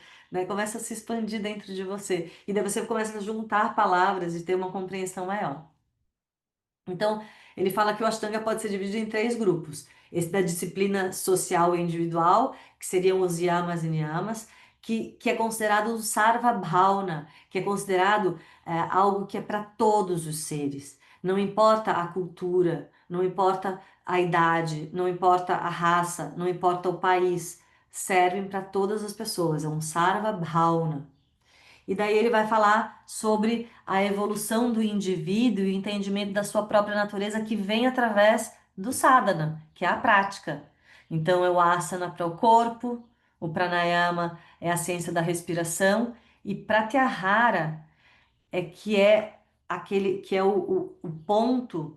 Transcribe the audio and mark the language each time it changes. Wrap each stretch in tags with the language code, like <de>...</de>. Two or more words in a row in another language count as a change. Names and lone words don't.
<pt>Daí começa a se expandir dentro de você. E daí você começa a juntar palavras e ter uma compreensão maior. Então, ele fala que o Ashtanga pode ser dividido em três grupos. Esse da disciplina social e individual, que seriam os yamas e niyamas, que é considerado o</pt> <sa>सर्व भावना,</sa> <pt>que é considerado algo que é para todos os seres. Não importa a cultura, não importa a idade, não importa a raça, não importa o país, servem para todas as pessoas. É um</pt> <sa>सर्व भावना.</sa> <pt>E daí ele vai falar sobre a evolução do indivíduo e o entendimento da sua própria natureza que vem através do sadhana, que é a prática. Então, é o asana para o corpo, o pranayama é a ciência da respiração e pratyahara é aquele que é o ponto.</pt>